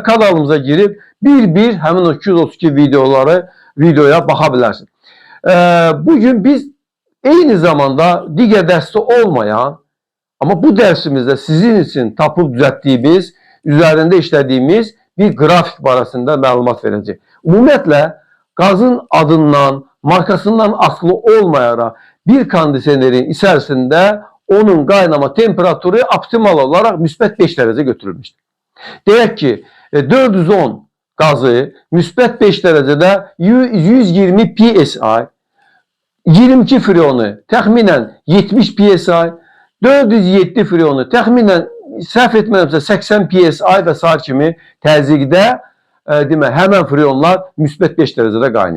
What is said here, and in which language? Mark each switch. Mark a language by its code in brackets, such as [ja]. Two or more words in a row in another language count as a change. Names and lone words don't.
[tr] Kanalımıza girip bir hemen o 232 videoya bakabilirsin. Bugün biz aynı zamanda diğer derste olmayan ama bu dersimizde sizin için tapıp düzelttiğimiz, üzerinde işlediğimiz bir grafik [az] barəsində məlumat verəcək. Ümumiyyətlə, gazın adından, markasından asılı olmayaraq bir kondisionerin içerisinde onun qaynama temperatürü optimal olarak müsbət 5 derece götürülmüşdür. Deyək ki, 410 gazı müsbət 5 derecede 120 psi, 22 freonu təxminən 70 psi, 407 freonu təxminən səhv etmirəmsə 80 psi və sair kimi təzyiqdə demək, həmən freonlar müsbət 5 derecede qaynayır.